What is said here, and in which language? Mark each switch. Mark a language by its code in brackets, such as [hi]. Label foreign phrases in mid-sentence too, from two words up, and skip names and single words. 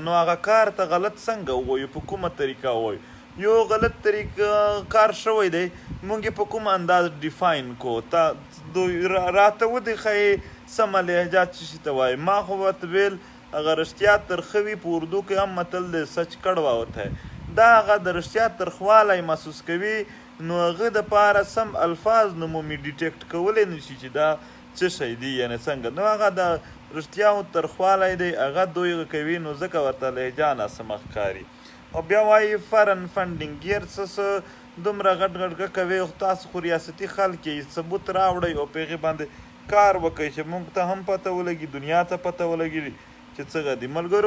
[ps] نو هغه کار ته غلط څنګه ووایو، په کومه طریقه ووایو؟ یو غلط طریقه کار شوی دی، موږ یې په کوم انداز ډیفاین کو. دوی راته ودښیې سمه لهجه څه شي ته وایي. ما خو ورته ویل اگر رښتیا ترخه وي، په اردو کې هم متل دی [ur] سچ کڑوا ہوتا ہے. [ps] دا هغه د رښتیا ترخوالی محسوس کوي، نو هغه دپاره سم الفاظ نو مومي ډیټیکټ کولی نه شي چې دا څه شی دی، یعنې څنګه. نو هغه د رښتیاو ترخوالی دی، هغه دوی کوي، نو ځکه ورته لهجه ناسمه ښکاري. او بیا وایي [en] foreign funding [ps] ګیر څه دومره غټ غټ کوي، خو تاسو خو ریاستي خلک یې، ثبوت راوړئ او په هغې باندې کار وکړئ چې موږ ته هم پته ولګي، دنیا ته پته ولګي چې څه دي.